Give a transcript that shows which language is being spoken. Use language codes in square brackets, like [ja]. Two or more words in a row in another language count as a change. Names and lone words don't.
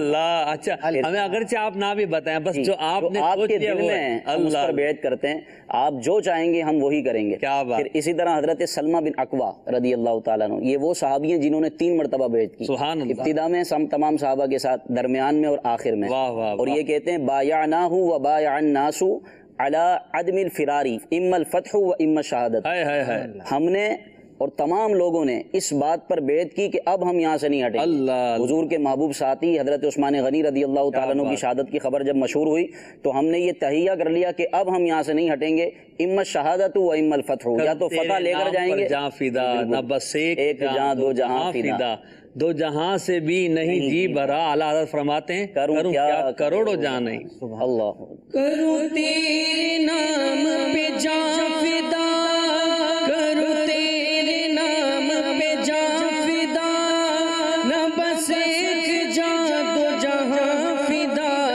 [ur] اللہ، اچھا ہمیں اگرچہ آپ نہ بھی بتائیں، بس جو آپ نے کے دل میں ہم اس پر بیعت کرتے ہیں، آپ جو چاہیں گے ہم وہی کریں گے۔ پھر اسی طرح حضرت سلمہ بن اکوع رضی اللہ تعالیٰ عنہ، یہ وہ صحابی ہیں جنہوں نے 3 مرتبہ بیعت کی، ابتدا میں تمام صحابہ کے ساتھ، درمیان میں اور آخر میں، اور یہ کہتے ہیں [ar] بایعناہ و بایع الناس علی عدم الفرار اما الفتح و اما الشہادت۔ [ur] ہم نے اور تمام لوگوں نے اس بات پر بیعت کی کہ اب ہم یہاں سے نہیں ہٹیں گے۔ حضور کے محبوب ساتھی حضرت عثمان غنی رضی اللہ تعالیٰ عنہ کی شہادت کی خبر جب مشہور ہوئی تو ہم نے یہ تہیہ کر لیا کہ اب ہم یہاں سے نہیں ہٹیں گے، [ar] اما الشہادت و اما الفتح، [ur] یا تو فتح لے کر جائیں گے، جہاں فدا نہ بس ایک جہاں دو جہاں فدا، دو جہاں سے بھی نہیں جی بھرا۔ اعلیٰ حضرت فرماتے ہیں کروں کیا کروڑوں جہاں نہیں، اللہ کروں تیرے نام پہ جان فدا، کروں تیرے نام پہ جان فدا، نہ بس ایک جہاں دو جہاں فدا،